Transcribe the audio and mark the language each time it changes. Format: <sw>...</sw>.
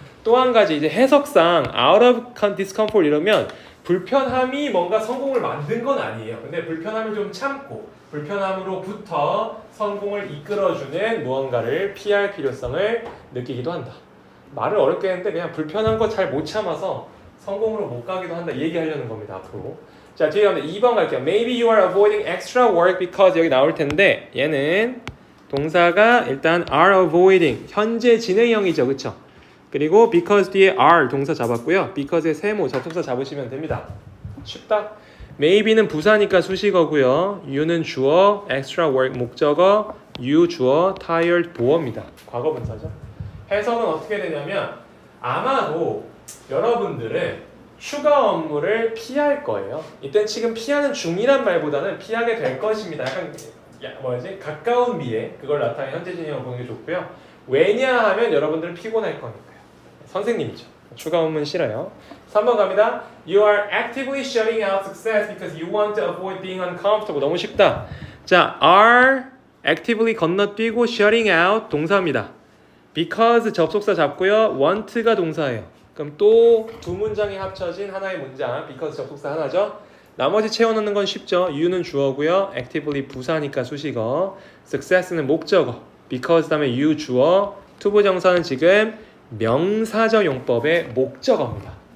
<ko>또 한 가지 이제 해석상</ko> <en>out of discomfort</en> <ko>이러면 불편함이 뭔가 성공을 만든 건 아니에요. 근데 불편함을 좀 참고 불편함으로부터 성공을 이끌어주는 무언가를 피할 필요성을 느끼기도 한다. 말을 어렵게 했는데 그냥 불편한 거 잘 못 참아서 성공으로 못 가기도 한다 얘기하려는 겁니다. 앞으로. 자, 뒤에 가면 2번 갈게요.</ko> <en>Maybe you are avoiding extra work because</en> <ko>여기 나올 텐데 얘는 동사가 일단</ko> <en>are avoiding</en> <ko>현재 진행형이죠. 그쵸? 그리고 because 뒤에 are 동사 잡았고요. because의 세모 접속사 잡으시면 됩니다. 쉽다. Maybe는 부사니까 수식어고요. you는 주어, extra work 목적어, you 주어, tired 보어입니다. 과거분사죠. 해석은 어떻게 되냐면 아마도 여러분들은 추가 업무를 피할 거예요. 이때 지금 피하는 중이란 말보다는 피하게 될 것입니다. 약간 가까운 미래 그걸 나타내는 현재 진행을 보는 게 좋고요. 왜냐하면 여러분들은 피곤할 거니까요. 선생님이죠. 추가 업무는 싫어요. 3번 갑니다.</ko> <en>You are actively shutting out success because you want to avoid being uncomfortable.</en> <ko>너무 쉽다. 자, are actively 건너뛰고</ko> <en>shutting out</en> <ko>동사입니다. because 접속사 잡고요. want가 동사예요. 그럼 또 두 문장이 합쳐진 하나의 문장. because 접속사 하나죠. 나머지 채워넣는 건 쉽죠. you는 주어고요. actively 부사니까 수식어. success는 목적어. because 다음에 you 주어. 투부정사는 지금 명사적 용법의 목적어입니다.</ko>